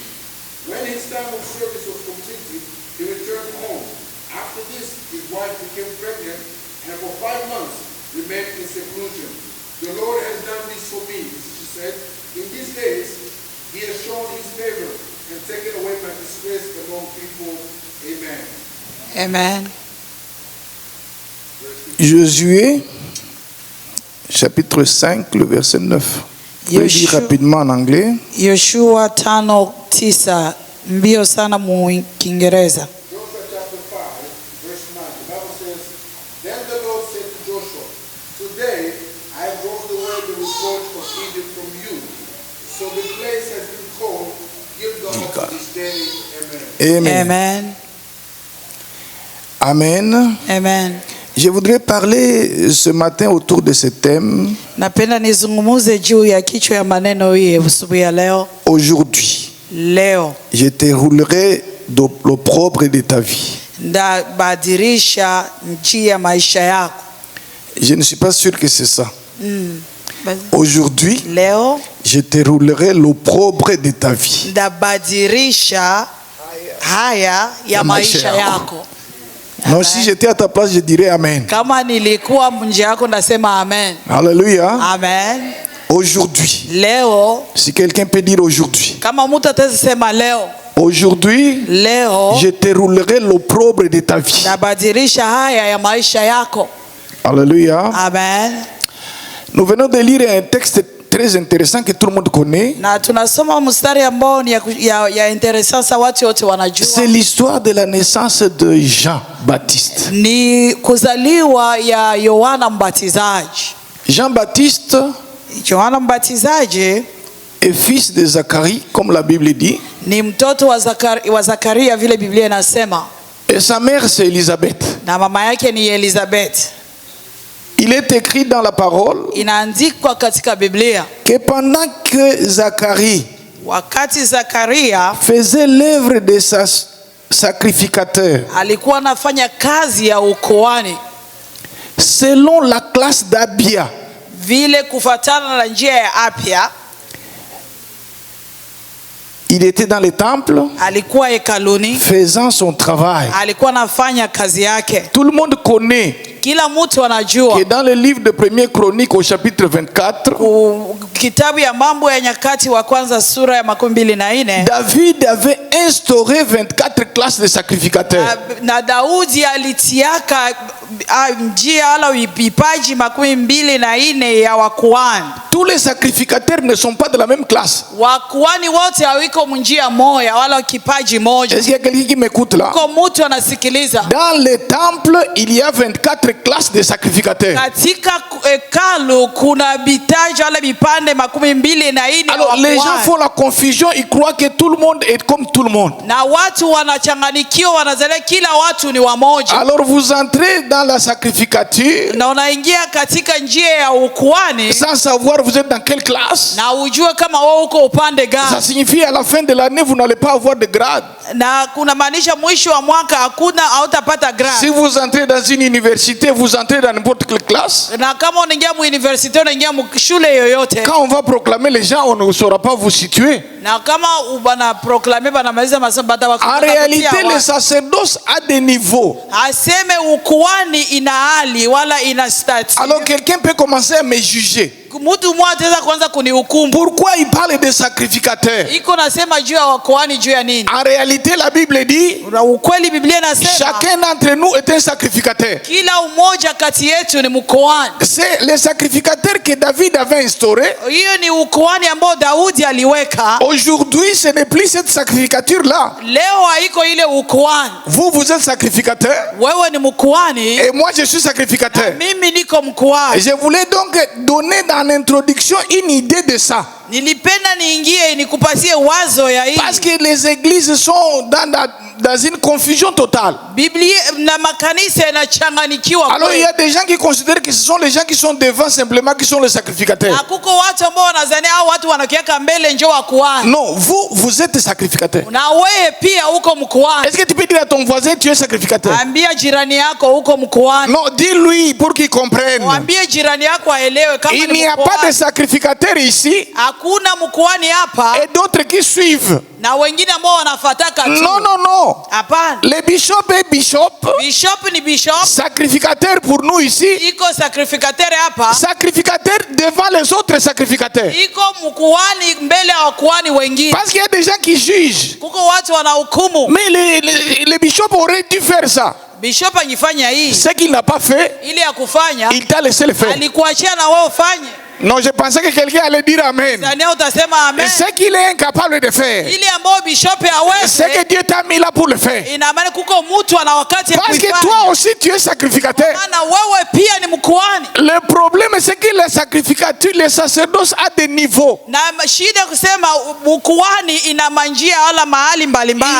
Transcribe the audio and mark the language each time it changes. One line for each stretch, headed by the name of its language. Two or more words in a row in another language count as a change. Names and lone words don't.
English: When his time of service was completed, he returned home. After this, his wife became pregnant, and for 5 months remained in seclusion. "The Lord has done this for me," she said. "In these days, he has shown his favor and taken away my disgrace among people." Amen. Amen.
French: Josué, chapitre 5, le verset 9. Je vais lire rapidement en anglais.
Swahili: Yoshua 5:9, mbio sana mu Kiingereza.
English: Joshua chapter 5, verse 9. The Bible says, "Then the Lord said to Joshua, Today I have rolled away the reproach of Egypt from you. So the place has been called Gilgal to this day." Amen. Amen. Amen. Amen. Amen.
French: Je voudrais parler ce matin autour de ce thème.
Swahili: Napenda nizungumuze juu ya kichwa ya maneno hii asubuhi ya leo.
French: Aujourd'hui,
Swahili: Leo
French: je te roulerai l'opprobre de ta vie.
Swahili: ndabadilisha njia ya maisha yako.
French: Je ne suis pas sûr que c'est ça. Aujourd'hui,
Swahili: Leo
French: je te roulerai l'opprobre de ta vie.
Swahili: ndabadilisha haya ya maisha yako.
French: Non, si j'étais à ta place, je dirais Amen.
Swahili: Kama nilikuwa nje yako ndasema amen.
French: Alléluia. Amen. Aujourd'hui,
Swahili: Leo,
French: si quelqu'un peut dire aujourd'hui.
Swahili: kama mtu atasema leo.
French: Aujourd'hui,
Swahili: Leo
French: je te roulerai l'opprobre de ta vie.
Swahili: ndabadilisha haya ya maisha yako.
French: Alléluia. Amen. Nous venons de lire un texte très intéressant que tout le monde connaît.
Swahili: Na tunasoma mstari ambao ni ya interessant watu wote wanajua.
French: C'est l'histoire de la naissance de Jean-Baptiste.
Swahili: Ni kuzaliwa ya Yohana Mbatizaji.
French: Jean-Baptiste
Swahili: Yohana Mbatizaji
French: est fils de Zacharie, comme la Bible dit.
Swahili: ni mtoto wa Zakaria vile Biblia inasema.
French: Et sa mère c'est Élisabeth.
Swahili: Na mama yake ni Elizabeth.
French: Il est écrit dans la parole
Swahili: Inaandikwa katika Biblia
French: que pendant que Zacharie
Swahili: wakati Zakaria
French: faisait l'œuvre de sa sacrificateur,
Swahili: alikuwa anafanya kazi ya ukoani
French: selon la classe d'Abia,
Swahili: vile kufatana na njia ya Apia,
French: il était dans le temple
Swahili: alikuwa hekaluni
French: faisant son travail.
Swahili: alikuwa anafanya kazi yake.
French: Tout le monde connaît
Swahili: Kila mtu anajua
French: que dans le livre de 1er Chronique au chapitre 24,
Swahili: kitabu ya Mambo ya Nyakati wa kwanza sura ya 24,
French: David avait instauré 24 classes de sacrificateurs.
Swahili: na Daudi alitiaka njia ala vipaji 24 ya wakuhani.
French: Tous les sacrificateurs ne sont pas de la même classe.
Swahili: Wakuhani wote hawiko njia moja wala kipaji moja.
French: Est-ce qu'il y a quelqu'un qui m'écoute là?
Swahili: Kwa mtu anasikiliza.
French: Dans les temples, il y a 24 classes de sacrificateurs.
Swahili: Katika hekalu kuna bitaji wala vipande 24.
French: Alors les gens font la confusion, ils croient que tout le monde est comme tout le monde.
Swahili: Na watu wanachanganikiwa, wanazania kila watu ni wamoja.
French: Alors vous entrez dans la sacrificature
Swahili: na unaingia katika njia ya ukuhani
French: sans savoir vous êtes dans quelle classe.
Swahili: na ujue kama wewe uko upande gani.
French: Ça signifie à la fin de l'année vous n'allez pas avoir de grade.
Swahili: Na kuna maanisha mwisho wa mwaka hakuna hautapata grade.
French: Si vous entrez dans une université, vous entrez dans n'importe quelle classe.
Swahili: Na kama unaingia mu university, unaingia mu shule yoyote,
French: quand on va proclamer les gens, on ne saura pas vous situer.
Swahili: na kama bana proclamer bana maliza masomo batawakuta.
French: En réalité, le sacerdoce a des niveaux.
Swahili: Aseme ukuhani ina hali wala ina stats.
French: Alors quelqu'un peut commencer à me juger.
Swahili: Mtu mmoja ataweza kuanza kunihukumu.
French: Pourquoi il parle de sacrificateurs?
Swahili: Iko nasema juu ya wakuhani juu ya nini?
French: En réalité, la Bible dit
Swahili: Ukweli Biblia inasema
French: chacun d'entre nous est un sacrificateur.
Swahili: kila umoja kati yetu ni mkuhani.
French: C'est le sacrificateur que David avait instauré.
Swahili: Hiyo ni ukuhani ambao Daudi aliweka.
French: Aujourd'hui, ce n'est plus cette sacrificature-là.
Swahili: Leo haiko ile ukuhani.
French: Vous êtes sacrificateur.
Swahili: Wewe ni mkuhani.
French: Et moi, je suis sacrificateur.
Swahili: Mimi niko mkuhani.
French: Je voulais donc donner en introduction une idée de ça.
Swahili: Nilipenda niingie nikupatie wazo ya hii.
French: Parce que les églises sont dans une confusion totale.
Swahili: Biblia na makanisa yanachanganyikiwa.
French: Alors il y a des gens qui considèrent que ce sont les gens qui sont devant simplement qui sont les sacrificateurs.
Swahili: Hakuko watu ambao wanazania hao watu wanakiaka mbele njoo wakuhani.
French: Non, vous êtes sacrificateur.
Swahili: Na wewe pia uko mkuhani.
French: Est-ce que tu peux dire à ton voisin tu es sacrificateur?
Swahili: Ambia jirani yako uko mkuhani.
French: Non, dis-lui pour qu'il comprenne.
Swahili: Mwambie jirani yako aelewe kama ni
French: il n'y a pas de sacrificateur ici.
Swahili: Hakuna mkuhani hapa.
French: Et d'autres qui suivent.
Swahili: Na wengine ambao wanafuataka tu.
French: Non.
Swahili: Hapana.
French: Le bishop est bishop.
Swahili: Bishop ni bishop.
French: Sacrificateur pour nous ici.
Swahili: Iko sacrificateur hapa.
French: Sacrificateur devant les autres sacrificateurs.
Swahili: Iko mkuhani mbele ya wakuhani wengine.
French: Parce qu'il y a des gens qui jugent.
Swahili: Kuko watu wanahukumu.
French: Mais le bishop aurait dû faire ça.
Swahili: Bishop angefanya hii.
French: Ce qu'il n'a pas fait,
Swahili: ili ya kufanya,
French: il t'a laissé le faire.
Swahili: Alikuachia na wewe ufanye.
French: Non, je pensais que quelqu'un allait dire amen.
Swahili: Sasa utasema amen.
French: Ce qu'il est incapable de faire.
Swahili: Ili ambao bishop hawezi.
French: C'est que Dieu t'a mis là pour le faire.
Swahili: Ina maana kuko mtu ana wakati ya
French: Parce
Swahili: kuifanya.
French: que toi aussi tu es sacrificateur.
Swahili: Maana wewe pia ni mkuhani.
French: Le problème c'est que les sacrificatures, les sacerdoces a des niveaux.
Swahili: Na shida kusema mkuhani ina manjia wala mahali mbalimbali.